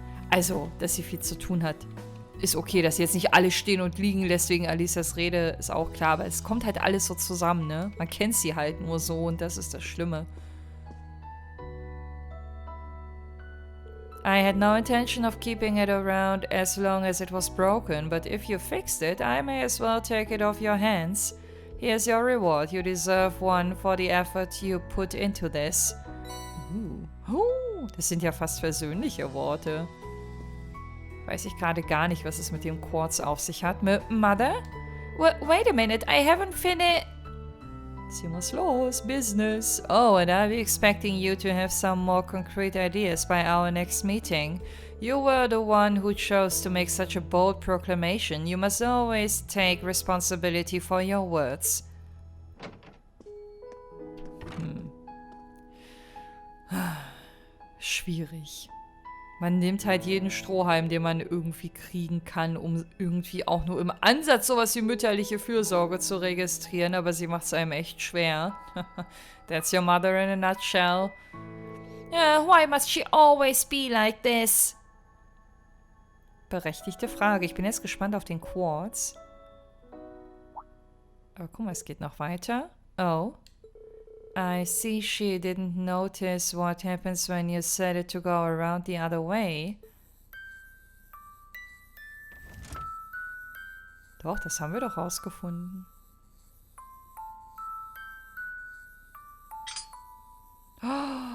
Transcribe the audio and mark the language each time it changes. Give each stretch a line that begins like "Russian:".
German: Also, dass sie viel zu tun hat, ist okay. Dass sie jetzt nicht alles stehen und liegen lässt wegen Alisas Rede, ist auch klar. Aber es kommt halt alles so zusammen, ne? Man kennt sie halt nur so und das ist das Schlimme.
English: I had no intention of keeping it around as long as it was broken, but if you fixed it, I may as well take it off your hands. Here's your reward. You deserve one for the effort you put into this.
German: Das sind ja fast versöhnliche Worte. Weiß ich gerade gar nicht, was es mit dem Quartz auf sich hat.
English: Mother? Wait a minute, I haven't finished...
German: Sie muss los. Business.
English: Oh, and I'll be expecting you to have some more concrete ideas by our next meeting. You were the one who chose to make such a bold proclamation. You must always take responsibility for your words.
German: Schwierig. Man nimmt halt jeden Strohhalm, den man irgendwie kriegen kann, um irgendwie auch nur im Ansatz sowas wie mütterliche Fürsorge zu registrieren, aber sie macht es einem echt schwer.
English: That's your mother in a nutshell. Why must she always be like this?
German: Berechtigte Frage. Ich bin jetzt gespannt auf den Quartz. Aber guck mal, es geht noch weiter. Oh.
English: I see she didn't notice what happens when you set it to go around the other way.
German: Doch, das haben wir doch rausgefunden. Oh.